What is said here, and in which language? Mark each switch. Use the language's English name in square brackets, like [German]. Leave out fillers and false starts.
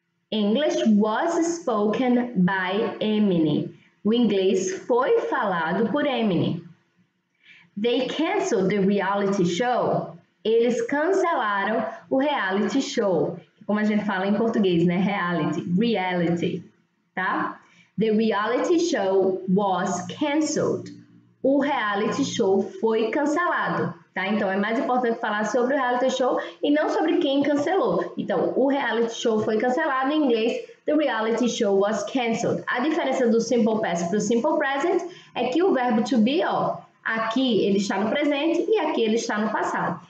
[English] English was spoken by Emily. [Portuguese] O inglês foi falado por Emily. [English] They canceled the reality show. [Portuguese] Eles cancelaram o reality show, como a gente fala em português, né? Reality, tá? [English] The reality show was canceled. [Portuguese] O reality show foi cancelado, tá? Então, é mais importante falar sobre o reality show e não sobre quem cancelou. Então, o reality show foi cancelado, em inglês, [English] the reality show was canceled. [Portuguese] A diferença do simple past para o simple present é que o verbo to be, ó, aqui ele está no presente e aqui ele está no passado.